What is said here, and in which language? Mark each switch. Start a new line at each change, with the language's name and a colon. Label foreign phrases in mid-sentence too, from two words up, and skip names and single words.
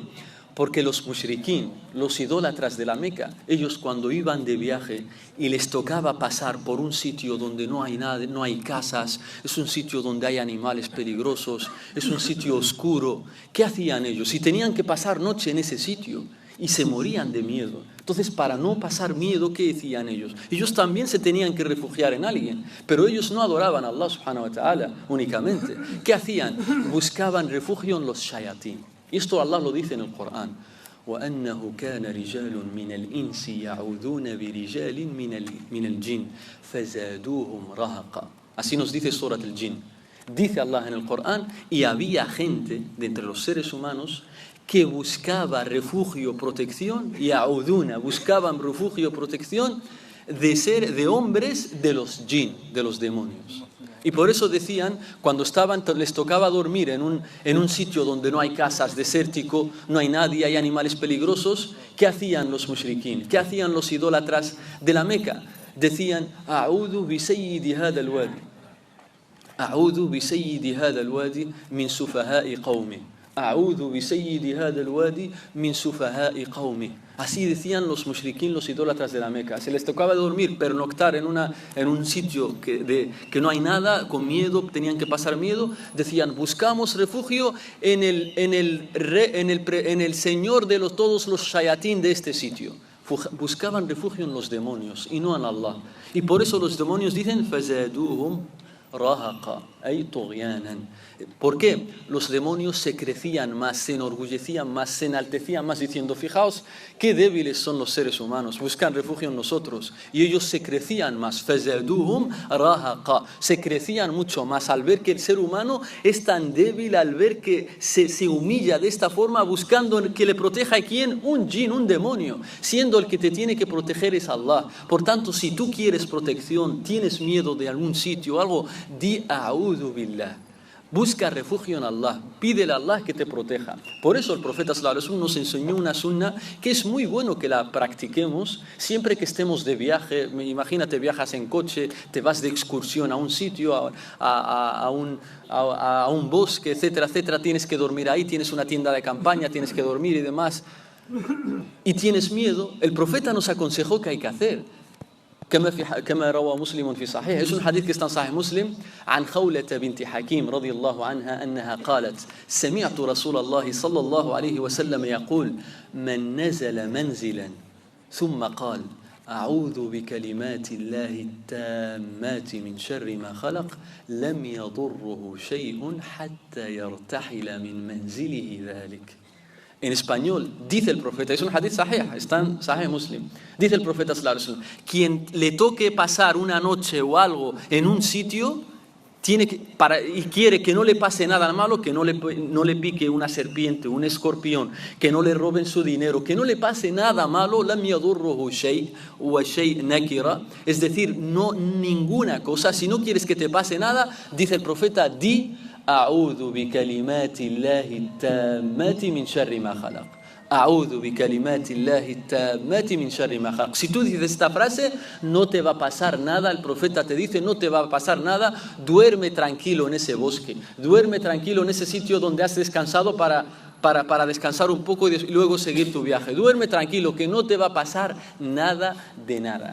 Spanish: Porque los mushrikín, los idólatras de la Meca, ellos cuando iban de viaje y les tocaba pasar por un sitio donde no hay nada, no hay casas, es un sitio donde hay animales peligrosos, es un sitio oscuro, ¿qué hacían ellos? Si tenían que pasar noche en ese sitio y se morían de miedo. Entonces, para no pasar miedo, ¿qué decían ellos? Ellos también se tenían que refugiar en alguien, pero ellos no adoraban a
Arabic: الله سبحانه وتعالى
Spanish: únicamente. ¿Qué hacían? Buscaban refugio en los shayatín. Y esto Allah lo dice en el Corán.
Arabic: وَأَنَّهُ كَانَ رِجَالٌ مِنَ الْإِنسِ يَعُوذُونَ بِرِجَالٍ مِنَ الْجِنِّ فَزَادُوهُمْ رَهَقًا.
Spanish: Así nos dice Surat al-Jinn. Dice Allah en el Corán, y había gente de entre los seres humanos que buscaba refugio, protección, ya'uduna, buscaban refugio, protección de hombres de los jinn, de los demonios. Y por eso decían, cuando les tocaba dormir en un sitio donde no hay casas, desértico, no hay nadie, hay animales peligrosos, ¿qué hacían los mushrikín? ¿Qué hacían los idólatras de la Meca? Decían,
Arabic: أعوذ بسيد هذا الوادي. أعوذ بسيد هذا الوادي من سفهاء قومي. أعوذ بسيد هذا الوادي من سفهاء قومي.
Spanish: Así decían los mushrikín, los idólatras de la Meca. Se les tocaba dormir, pernoctar en un sitio que no hay nada, con miedo, tenían que pasar miedo. Decían, buscamos refugio en el Señor de todos los shayatín de este sitio. Buscaban refugio en los demonios y no en Allah. Y por eso los demonios dicen,
Arabic: فَزَادُوهُمْ رَهَقًا أي طُغْيَانًا.
Spanish: ¿Por qué? Los demonios se crecían más, se enorgullecían más, se enaltecían más, diciendo, fijaos qué débiles son los seres humanos, buscan refugio en nosotros. Y ellos se crecían más,
Arabic: فَزَادُوهُمْ رَهَقًا.
Spanish: Se crecían mucho más al ver que el ser humano es tan débil, al ver que se humilla de esta forma, buscando que le proteja a quién, un jinn, un demonio, siendo el que te tiene que proteger es Allah. Por tanto, si tú quieres protección, tienes miedo de algún sitio, algo,
Arabic: di أعوذ بالله.
Spanish: Busca refugio en Allah, pídele a Allah que te proteja. Por eso el profeta
Arabic: صلى الله عليه وسلم
Spanish: nos enseñó una sunna que es muy bueno que la practiquemos siempre que estemos de viaje. Imagínate, viajas en coche, te vas de excursión a un sitio, a un bosque, etcétera, etcétera. Tienes que dormir ahí, tienes una tienda de campaña, tienes que dormir y demás. Y tienes miedo. El profeta nos aconsejó qué hay que hacer.
Arabic: كما روى مسلم في صحيح.
Spanish: Es un hadith que está en Sahih Muslim
Arabic: عن خولة بنت حكيم رضي الله عنها أنها قالت سمعت رسول الله صلى الله عليه وسلم يقول من نزل منزلا ثم قال أعوذ بكلمات الله التامات من شر ما خلق لم يضره شيء حتى يرتحل من منزله ذلك.
Spanish: En español, dice el profeta, es un
Arabic: حديث صحيح,
Spanish: está en Sahih Muslim, dice el profeta
Arabic: صلى الله عليه وسلم,
Spanish: quien le toque pasar una noche o algo en un sitio, y quiere que no le pase nada malo, que no le pique una serpiente, un escorpión, que no le roben su dinero, que no le pase nada malo,
Arabic: لم يضره شيء وشيء نكرة,
Spanish: es decir, no ninguna cosa. Si no quieres que te pase nada, dice el profeta,
Arabic: di أعوذ بكلمات الله التامات من شر ما خلق. أعوذ بكلمات الله التامات من شر ما خلق.
Spanish: Si tú dices esta frase, no te va a pasar nada. El profeta te dice, no te va a pasar nada. Duerme tranquilo en ese bosque. Duerme tranquilo en ese sitio donde has descansado para descansar un poco y luego seguir tu viaje. Duerme tranquilo, que no te va a pasar nada de nada.